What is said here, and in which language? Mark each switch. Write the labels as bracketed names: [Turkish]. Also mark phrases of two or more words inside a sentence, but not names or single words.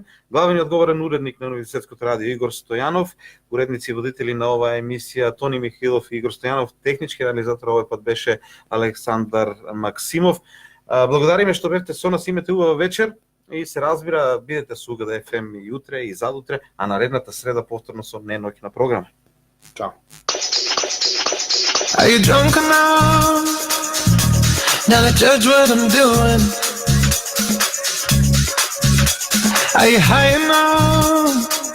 [Macedonian] Главен и одговорен уредник на Универзитетското радио Игор Стојанов, уредници и водители на оваа емисија Тони Михилов и Игор Стојанов, технички реализатор овој пат беше Александар Максимов. Благодариме што бевте со нас, имате убава вечер и се разбира, бидете со УГД ФМ и утре и задутре, а наредната среда повторно со неноќна програма. Чао. [English] Are you drunk enough now to judge what I'm doing? Are you high enough